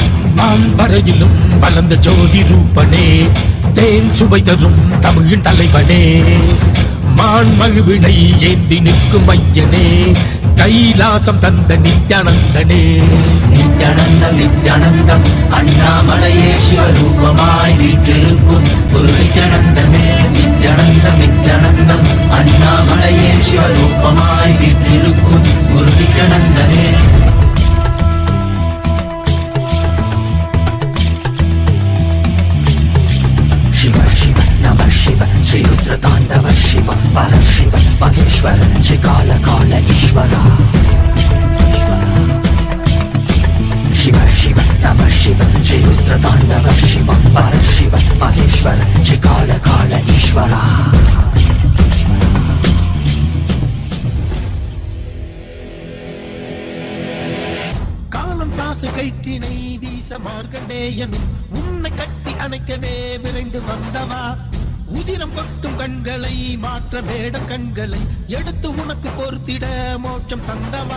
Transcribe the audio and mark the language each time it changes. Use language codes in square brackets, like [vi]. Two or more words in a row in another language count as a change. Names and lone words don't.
[ta] மான்வரையிலும் வளர்ந்த ஜோதி ரூபனே, தேன் சுவை தரும் தமிழின் தலைவனே, மான்மகிழ்வினை ஏந்தி நிற்கும் ஐயனே, கைலாசம் தந்த நித்யானந்தனே. நித்யானந்தம் நித்யானந்தம் அண்ணாமலையே சிவரூபமாய் வீற்றிருக்கும் குரு நித்யானந்தனே. நித்யானந்தம் நித்யானந்தம் அண்ணாமலையே சிவரூபமாய் வீற்றிருக்கும் குரு நித்யானந்தனே. [sa] शिव शिव नमः शिव श्री रुद्र तांडव शिव परशिव महेश्वर श्री काल काल ईश्वर. शिव शिव नमः शिव श्री रुद्र तांडव शिव परशिव महेश्वर श्री काल काल ईश्वर. [ta] காலம் தாசு கைட்டினை வீச மார்கண்டேயனும் உன்னை கட்டி அணைக்கவே விரைந்து வந்தவா, உதிரம் கொட்டும் கண்களை மாற்ற வேட கண்களை எடுத்து உனக்கு பொறுத்திட மோட்சம் தந்தவா,